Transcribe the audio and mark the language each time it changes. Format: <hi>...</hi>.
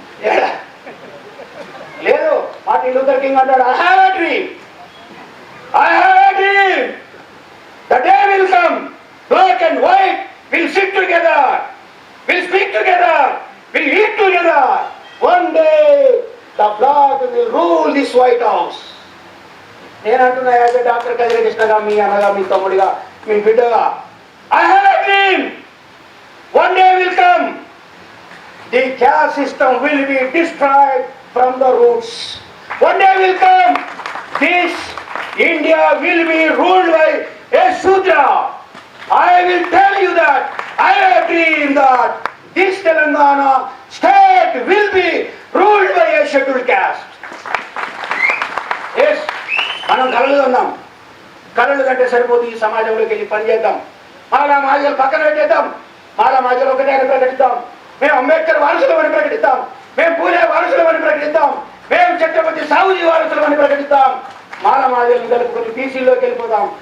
<te>ఏడా లేదు. Martin Luther king అంటాడు,</te> <en>I have a dream, I have a dream, the day will come, black and white will sit together, will speak together, will eat together. One day the black will rule this white house.</en> <te>నేను అంటున్నా</te> <en>as a doctor</en> <te>Kadiri కృష్ణగా, మీ అన్నగా, మీ తమ్ముడిగా, మీ బిడ్డగా,</te> <en>I have a dream. One day will come, the caste system will be destroyed from the roots. One day will come, this India will be ruled by a Shudra. I will tell you that I have a dream that this Telangana state will be ruled by a scheduled caste.</en> <te>Yes, మనం కలలు ఉన్నాం. కలలు కంటే సరిపోదు. ఈ సమాజంలోకి వెళ్ళి పనిచేద్దాం. మాలా మాజలు పక్కన పెట్టేద్దాం. మాలా మాజలు ఒకటే అని ప్రకటిద్దాం. మేము అంబేద్కర్ వారసులమని ప్రకటిద్దాం. మేము పూలే వారసులమని ప్రకటిద్దాం. మేము ఛత్రపతి సాహూజీ వారసులమని ప్రకటిద్దాం. మాలా మాజలను కలుపుకొని బీసీలోకి వెళ్ళిపోతాం.</te>